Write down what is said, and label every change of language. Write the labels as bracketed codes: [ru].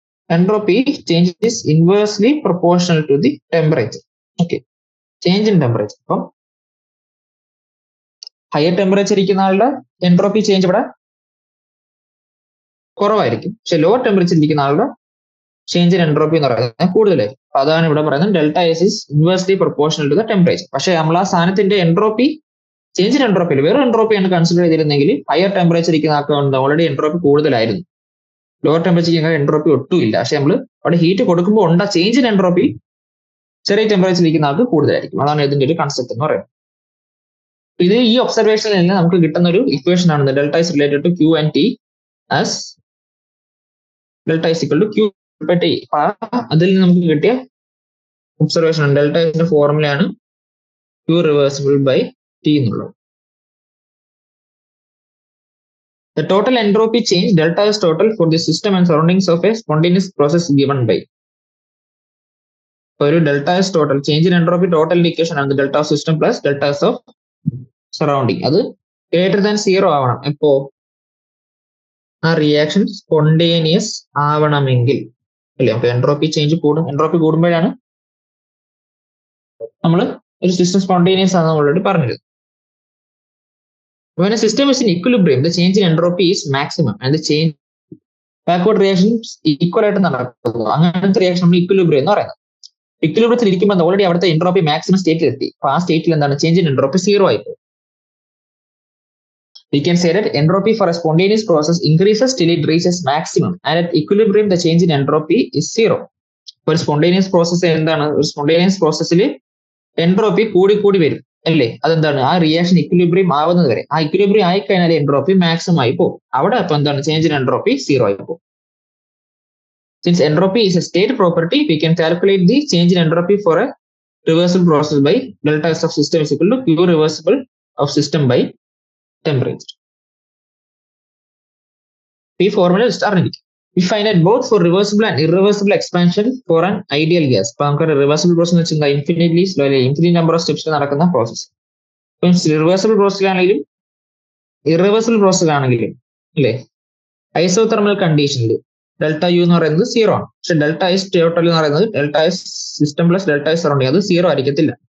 [en] Entropy change is inversely proportional to the temperature. Okay, change in temperature. [ml] അപ്പം higher temperature ഇരിക്കുന്ന ആളുടെ entropy change ഇവിടെ കുറവായിരിക്കും. പക്ഷെ ലോവർ ടെമ്പറേച്ചർ ഇരിക്കുന്ന ആളുടെ ചേഞ്ച് ഇൻ എൻട്രോപ്പി എന്ന് പറയുന്നത് കൂടുതലായിരിക്കും. അപ്പൊ അതാണ് ഇവിടെ പറയുന്നത് [en] Delta S is inversely proportional to the temperature. [ml] പക്ഷെ നമ്മൾ ആ സാധനത്തിന്റെ എൻട്രോപ്പി ചേഞ്ച് ഇൻ എൻട്രോപ്പിയിൽ വേറെ എൻട്രോപ്പിയാണ് കൺസിഡർ ചെയ്തിരുന്നെങ്കിൽ ഹയർ ടെമ്പറേച്ചർ ഇരിക്കുന്ന ആൾക്ക് ഓൾറെഡി എൻട്രോപ്പി കൂടുതലായിരുന്നു. ലോവർ ടെമ്പറേച്ചർ എൻട്രോപ്പി ഒട്ടുമില്ല. പക്ഷെ നമ്മൾ അവിടെ ഹീറ്റ് കൊടുക്കുമ്പോൾ ഉണ്ടാ ചേഞ്ച് ഇൻ എൻട്രോപ്പി ചെറിയ ടെമ്പറേച്ചർ ഇരിക്കുന്ന ആൾക്ക് കൂടുതലായിരിക്കും. അതാണ് ഇതിന്റെ ഒരു കൺസെപ്റ്റ് എന്ന് പറയുന്നത്. ഇത് ഈ ഒബ്സർവേഷനിൽ നിന്ന് നമുക്ക് കിട്ടുന്ന ഒരു ഇക്വേഷൻ ആണ് [en] Delta is related to Q and T as delta is equal to Q by T. [ml] അതിൽ നിന്ന് നമുക്ക് കിട്ടിയ ഒബ്സർവേഷൻ ആണ് delta ഇസിന്റെ ഫോർമുലയാണ് Q reversible by T എന്നുള്ളത്. [en] The total entropy change delta is total for the system and surroundings of a spontaneous process given by. [ml] ഒരു delta is total change in entropy total equation ആണ് delta of system plus delta of surrounding. അത് greater than 0 ആവണം. എപ്പോ ആ reaction spontaneous ആവണമെങ്കിൽ അല്ലേ? അപ്പൊ entropy change കൂടും. എൻട്രോപ്പി കൂടുമ്പോഴാണ് നമ്മൾ ഒരു സിസ്റ്റം സ്പോണ്ടേനിയസ് ആണെന്ന് ഓൾറെഡി പറഞ്ഞിരുന്നു. [en] When a system is in equilibrium, the change in entropy is maximum and the change backward reactions equal [ml] ആയിട്ട് നടക്കുന്നു. അങ്ങനത്തെ റിയാക്ഷൻ നമ്മൾ ഇക്വിലിബ്രിയം എന്ന് പറയുന്നത്. ഇക്വിലിബ്രിയത്തിൽ ഇരിക്കുമ്പോൾ ഓൾറെഡി അവിടുത്തെ എൻട്രോപ്പി മാക്സിമം സ്റ്റേറ്റിൽ എത്തി. അപ്പൊ ആ സ്റ്റേറ്റിൽ എന്താണ് ചേഞ്ച് ഇൻ എൻട്രോപ്പി 0 ആയിപ്പോയി. [en] We can say that entropy for a spontaneous process increases till it reaches maximum and at equilibrium the change in entropy is 0. [ml] ഒരു സ്പോണ്ടേനിയസ് പ്രോസസ് എന്താണ്? ഒരു സ്പോണ്ടേനിയസ് പ്രോസസ്സിൽ എൻട്രോപ്പി കൂടി വരും അല്ലേ? അതെന്താണ്? ആ റിയാക്ഷൻ ഇക്വിലിബ്രിയം ആവുന്നത് വരെ. ആ ഇക്വിലിബ്രിയം ആയിക്കഴിഞ്ഞാൽ എൻട്രോപ്പി മാക്സിമം ആയി പോകും. അവിടെ അപ്പൊ എന്താണ്? ചേഞ്ച് ഇൻ എൻട്രോപ്പി 0 ആയി പോകും. [en] Since entropy is a state property, we can calculate the change in entropy for a reversible process by delta S of system is equal to Q reversible of system by temperature. [ml] ഈ formula അറിഞ്ഞിരിക്കും. [en] We find that both for reversible and irreversible expansion for an ideal gas. [ml] അപ്പൊ നമുക്ക് reversible process എന്ന് വെച്ചാൽ infinitely slow infinite number of സ്റ്റെപ്സിൽ നടക്കുന്ന process. ഇപ്പം reversible പ്രോസസ്സിലാണെങ്കിലും ഇറവേഴ്സിബിൾ പ്രോസസ്സിലാണെങ്കിലും അല്ലേ, isothermal കണ്ടീഷനിൽ delta U എന്ന് പറയുന്നത് 0 ആണ്. പക്ഷെ ഡെൽറ്റ എസ് ടോട്ടൽ എന്ന് പറയുന്നത് delta S system plus delta S surrounding അത് 0 ആയിരിക്കത്തില്ല.